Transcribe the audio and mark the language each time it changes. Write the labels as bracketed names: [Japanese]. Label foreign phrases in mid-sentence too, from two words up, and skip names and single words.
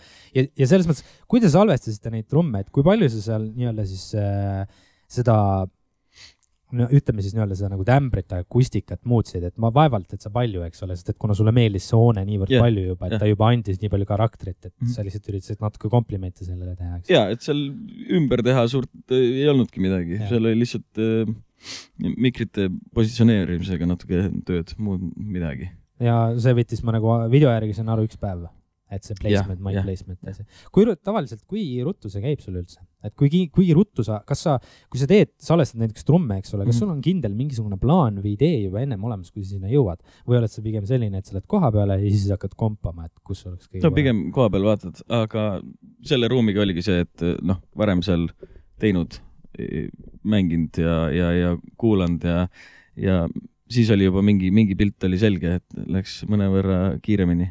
[Estonian] Ja selles mõttes, kui te salvestasite neid trumme, et kui palju sa seal nii-öelda siis seda ütleme siis nii-öelda seda nagu tämbrit ja akustikat muutsid, et ma vaevalt, et sa palju, eks ole, sest et kuna sulle meeldis see hoone niivõrd palju juba, et ta juba andis nii palju karakterit, et sa lihtsalt üritasid natuke komplimente sellele teha. Ja, et seal ümber teha suurt ei olnudki midagi, seal oli lihtsalt mikrite positsioneerimisega natuke tööd, muud midagi. Ja see võttis ma nagu video järgi saan aru 1 päev, et see [English] placement, mic placement. [Estonian] Tavaliselt, kui ruttu see käib sul üldse? Et kui ruttu sa, kui sa salvestad näiteks trumme, eks ole, kas sul on kindel mingisugune plaan või idee juba ennem olemas, kui sa sinna jõuad? Või oled sa pigem selline, et sa oled koha peale ja siis hakkad kompama, et kus oleks kõige pigem koha peal vaatad, aga selle ruumiga oligi see, et varem seal teinud, mänginud ja kuulanud ja siis oli juba mingi pilt oli selge, et läks mõnevõrra kiiremini.